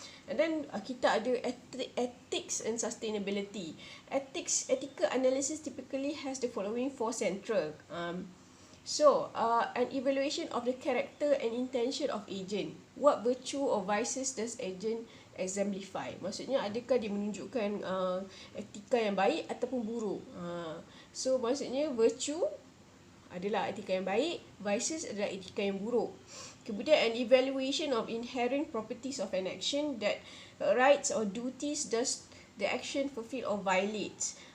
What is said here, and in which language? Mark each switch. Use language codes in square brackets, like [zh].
[en] And then [ms] kita ada [en] ethics and sustainability. Ethical analysis typically has the following four central. An evaluation of the character and intention of agent. What virtue or vices does agent exemplify? [ms] Maksudnya adakah dia menunjukkan etika yang baik ataupun buruk? So maksudnya virtue adalah etika yang baik, vices adalah etika yang buruk. [en] Kemudian an evaluation of inherent properties of an action, that rights or duties does the action fulfill or violates.